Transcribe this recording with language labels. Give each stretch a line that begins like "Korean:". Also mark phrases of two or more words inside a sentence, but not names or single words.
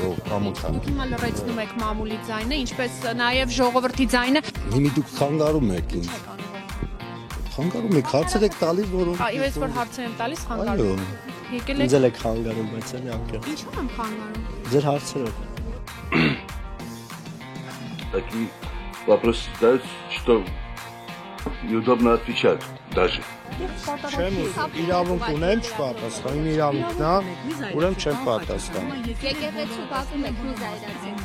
Armenian: Հիմա լռեցնում եք մամուլի ձայնը, ինչպես նաև ժողովրդի ձայնը։ Հիմա դուք խանգարում եք ինձ։ Խանգարում եք, հարցեր եք տալիս, որոնք։ Ես որ հարցեր եմ տալիս, խանգարում։ Եկել եք։ Ինձ եք խանգարում, բայց էլի անկեղծ։ Ինչու եմ խանգարում։ Ձեր հարցերով։
Russian: Такие вопросы задаются, что неудобно отвечать даже.
Armenian: Չեմ իրավունք ունեմ չպատասխան, իմ իրավունքն է, ուրեմն չեմ պատասխան։ Եկեղեցու բակում եք մի զայրացել։